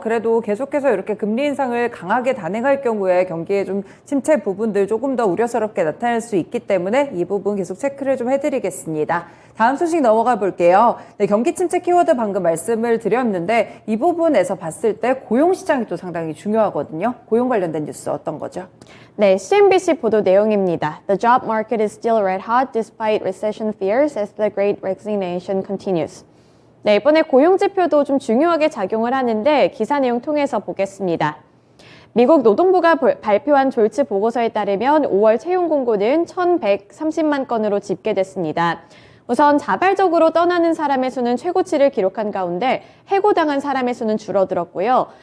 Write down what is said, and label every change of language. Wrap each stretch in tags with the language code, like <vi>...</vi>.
<ko>그래도 계속해서 이렇게 금리 인상을 강하게 단행할 경우에 경기에 좀 침체 부분들 조금 더 우려스럽게 나타날 수 있기 때문에 이 부분 계속 체크를 좀 해드리겠습니다. 다음 소식 넘어가 볼게요. 네, 경기 침체 키워드 방금 말씀을 드렸는데 이 부분에서 봤을 때 고용시장이 또 상당히 중요하거든요. 고용 관련된 뉴스 어떤 거죠? 네, CNBC 보도 내용입니다.</ko> <en>The job market is still red hot despite recession fears as the great resignation continues.</en> <ko>네, 이번에 고용 지표도 좀 중요하게 작용을 하는데 기사 내용 통해서 보겠습니다. 미국 노동부가 발표한 졸지 보고서에 따르면 5월 채용 공고는 1,130만 건으로 집계됐습니다. 우선 자발적으로 떠나는 사람의 수는 최고치를 기록한 가운데 해고당한 사람의 수는 줄어들었고요.</ko>